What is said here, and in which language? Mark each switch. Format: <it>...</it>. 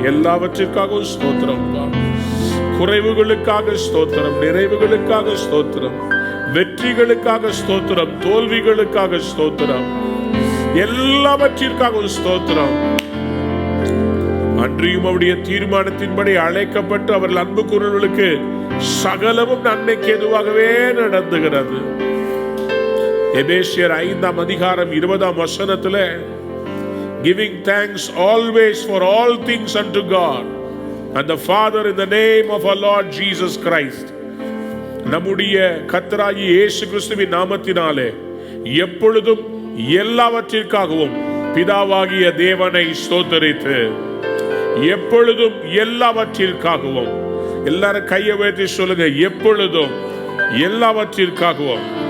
<ta>எல்லாவற்றிற்காகவும் ஸ்தோத்திரம், குறைவுகளுக்காக ஸ்தோத்திரம், நிறைவுகளுக்காக ஸ்தோத்திரம், வெற்றிகளுக்காக ஸ்தோத்திரம், தோல்விகளுக்காக ஸ்தோத்திரம், எல்லாவற்றிற்காக ஸ்தோத்திரம். அன்றியும் அவருடைய தீர்மானத்தின்படி அழைக்கப்பட்டு அவர்கள் அன்பு கூறுவர்களுக்கு சகலமும் நன்மைக்கு எதுவாகவே நடந்துகிறது. எபேசியர் 5ஆம் அதிகாரம் 20ஆம் வசனத்திலே,</ta> <en>giving thanks always for all things unto God and the Father in the name of our Lord Jesus Christ.</en> <ta>நம்முடைய கர்த்தராகிய இயேசு கிறிஸ்துவின் நாமத்தினாலே எப்பொழுதும் எல்லாவற்றிற்காகவும் பிதாவாகிய தேவனை ஸ்தோத்திரித்து, எப்பொழுதும் எல்லாவற்றிற்காகவும். எல்லாரும் கையை உயர்த்தி சொல்லுங்க, எப்பொழுதும் எல்லாவற்றிற்காகவும்.</ta>